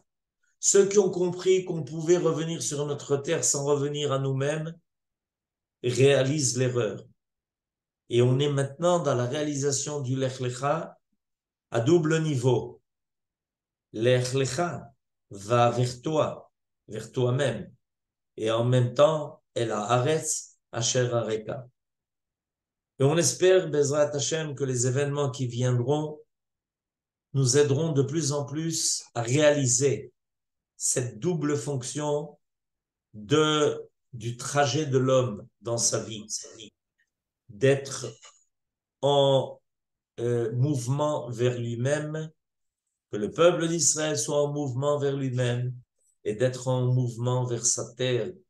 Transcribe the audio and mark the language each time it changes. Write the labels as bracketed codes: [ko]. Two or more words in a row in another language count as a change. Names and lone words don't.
[fr] Ceux qui ont compris qu'on pouvait revenir sur notre terre sans revenir à nous-mêmes, réalisent l'erreur. Et on est maintenant dans la réalisation du Lech Lecha à double niveau. Lech Lecha va vers toi, vers toi-même. Et en même temps, [he] אל הארץ אשר אראך. [fr] Et on espère, [he] בעזרת השם, [fr] que les événements qui viendront nous aideront de plus en plus à réaliser cette double fonction du trajet de l'homme dans sa vie, d'être en mouvement vers lui-même, que le peuple d'Israël soit en mouvement vers lui-même et d'être en mouvement vers sa terre.